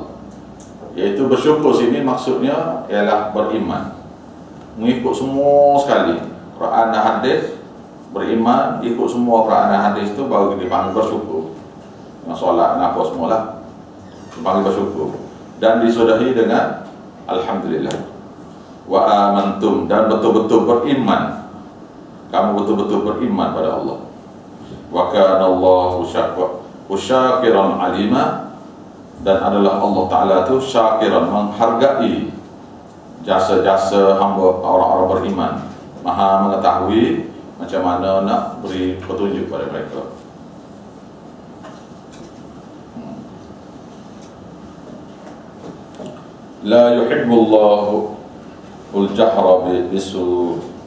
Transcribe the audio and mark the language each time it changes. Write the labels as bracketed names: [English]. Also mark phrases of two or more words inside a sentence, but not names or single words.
[Malay] Iaitu bersyukur sini maksudnya ialah beriman, mengikut semua sekali Quran dan hadis, beriman, ikut semua Quran dan hadis itu baru dipanggil bersyukur. Dengan solat dan apa semualah dipanggil bersyukur, dan disudahi dengan alhamdulillah. [Arabic] وآمنتم, [Malay] dan betul-betul beriman, kamu betul-betul beriman pada Allah. [Arabic] وكان الله شاكرا عليما, [Malay] dan adalah Allah Ta'ala itu syakiran, menghargai jasa-jasa hamba orang-orang beriman, maha mengetahui macam mana nak beri petunjuk pada mereka. [Arabic] لا يحب الله الجهر بالسوء.